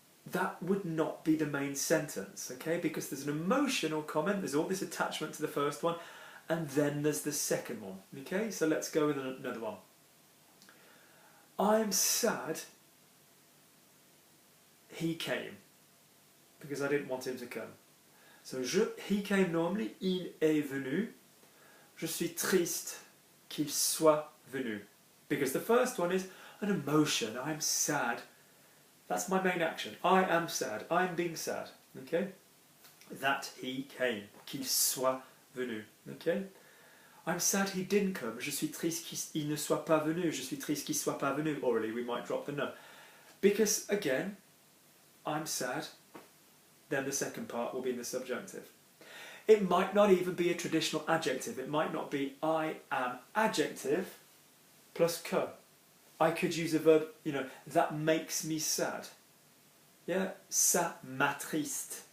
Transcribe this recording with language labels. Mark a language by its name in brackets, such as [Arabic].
[English] That would not be the main sentence, okay? Because there's an emotional comment, there's all this attachment to the first one, and then there's the second one, okay? So let's go with another one. I'm sad he came, because I didn't want him to come. So he came normally, [French] il est venu. Je suis triste qu'il soit venu. [English] Because the first one is an emotion, I'm sad. That's my main action. I am sad, I'm being sad. Okay? That he came, [French] qu'il soit venu. [English] Okay? I'm sad he didn't come. [French] Je suis triste qu'il ne soit pas venu. Je suis triste qu'il soit pas venu. [English] Orally, we might drop the no. Because, again, I'm sad, then the second part will be in the subjunctive. It might not even be a traditional adjective. It might not be I am adjective plus que. I could use a verb, you know, that makes me sad. Yeah, [French] ça m'attriste.